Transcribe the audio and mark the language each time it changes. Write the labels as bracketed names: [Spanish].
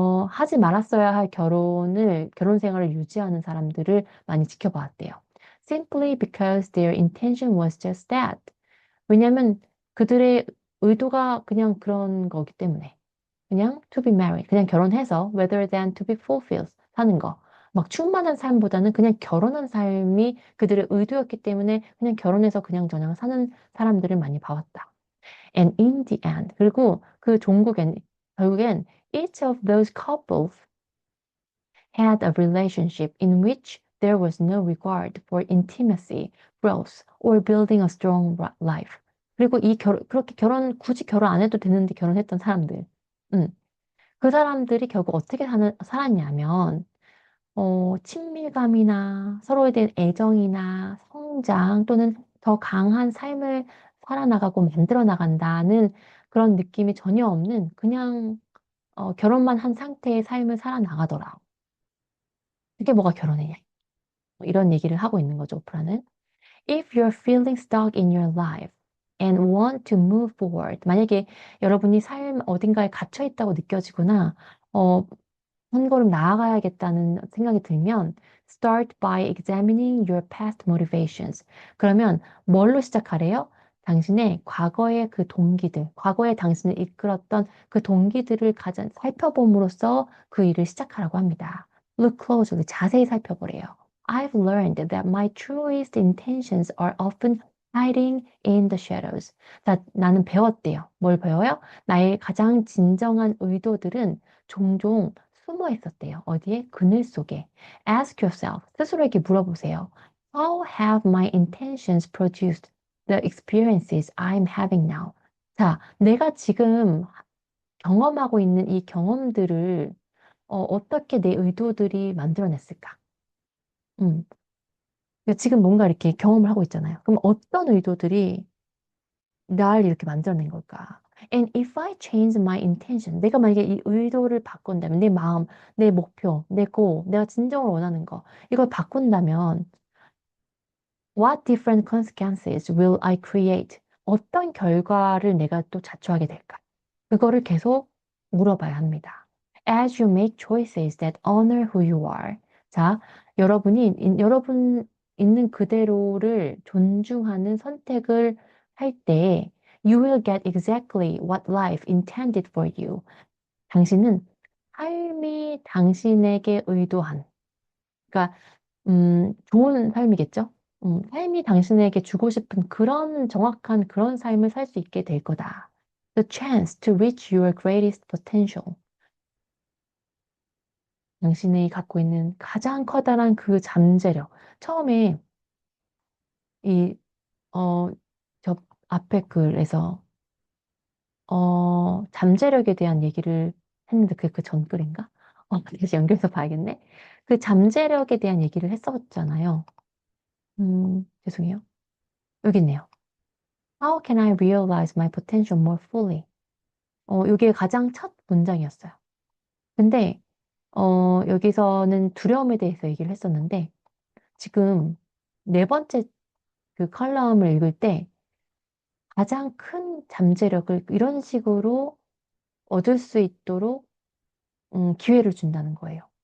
[Korean] 하지 말았어야 할 결혼 생활을 유지하는 사람들을 많이 지켜봤대요. [English] Simply because their intention was just that. [Korean] 왜냐면 그들의 의도가 그냥 그런 거기 때문에. 그냥 [English] to be married, [Korean] 그냥 결혼해서 [English] rather than to be fulfilled [Korean] 사는 거. 막 충만한 삶보다는 그냥 결혼한 삶이 그들의 의도였기 때문에 그냥 결혼해서 그냥 저냥 사는 사람들을 많이 봐왔다. [English] And in the end, [Korean] 그리고 그 종국엔 결국엔 [English] each of those couples had a relationship in which there was no regard for intimacy, growth, or building a strong life. [Korean] 그리고 그렇게 굳이 결혼 안 해도 되는데 결혼했던 사람들. 음. 그 사람들이 결국 어떻게 살았냐면, 친밀감이나 서로에 대한 애정이나 성장 또는 더 강한 삶을 살아나가고 만들어 나간다는 그런 느낌이 전혀 없는 그냥 결혼만 한 상태의 삶을 살아나가더라. 그게 뭐가 결혼이냐. 이런 얘기를 하고 있는 거죠, 오프라는. [English] If you're feeling stuck in your life and want to move forward, [Korean] 만약에 여러분이 삶 어딘가에 갇혀 있다고 느껴지거나, 어, 한 걸음 나아가야겠다는 생각이 들면 [English] start by examining your past motivations. [Korean] 그러면 뭘로 시작하래요? 당신의 과거의 그 동기들, 과거에 당신을 이끌었던 그 동기들을 가장 살펴봄으로써 그 일을 시작하라고 합니다. [English] Look closely, [Korean] 자세히 살펴보래요. [English] I've learned that my truest intentions are often hiding in the shadows. [Korean] 자, 나는 배웠대요. 뭘 배워요? 나의 가장 진정한 의도들은 종종 숨어 있었대요. 어디에? 그늘 속에. [English] Ask yourself. [Korean] 스스로에게 물어보세요. [English] How have my intentions produced the experiences I'm having now? [Korean] 자, 내가 지금 경험하고 있는 이 경험들을 어떻게 내 의도들이 만들어냈을까? 음. 그러니까 지금 뭔가 이렇게 경험을 하고 있잖아요. 그럼 어떤 의도들이 날 이렇게 만들어낸 걸까? [English] And if I change my intention, [Korean] 내가 만약에 이 의도를 바꾼다면, 내 마음, 내 목표, 내 goal, 내가 진정으로 원하는 거, 이걸 바꾼다면, [English] what different consequences will I create? [Korean] 어떤 결과를 내가 또 자초하게 될까? 그거를 계속 물어봐야 합니다. [English] As you make choices that honor who you are. [Korean] 자, 여러분 있는 그대로를 존중하는 선택을 할 때, [English] you will get exactly what life intended for you. [Korean] 당신은 삶이 당신에게 의도한, 그러니까 좋은 삶이겠죠? 삶이 당신에게 주고 싶은 그런 정확한 그런 삶을 살 수 있게 될 거다. [English] The chance to reach your greatest potential. [Korean] 당신이 갖고 있는 가장 커다란 그 잠재력. 처음에 이, 어, 저 앞에 글에서, 잠재력에 대한 얘기를 했는데 그게 그 전 글인가? 다시 연결해서 봐야겠네. 그 잠재력에 대한 얘기를 했었잖아요. 죄송해요. 여기 있네요. [English] How can I realize my potential more fully? [Korean] 이게 가장 첫 문장이었어요. 근데, 여기서는 두려움에 대해서 얘기를 했었는데, 지금 네 번째 그 컬럼을 읽을 때 가장 큰 잠재력을 이런 식으로 얻을 수 있도록 기회를 준다는 거예요.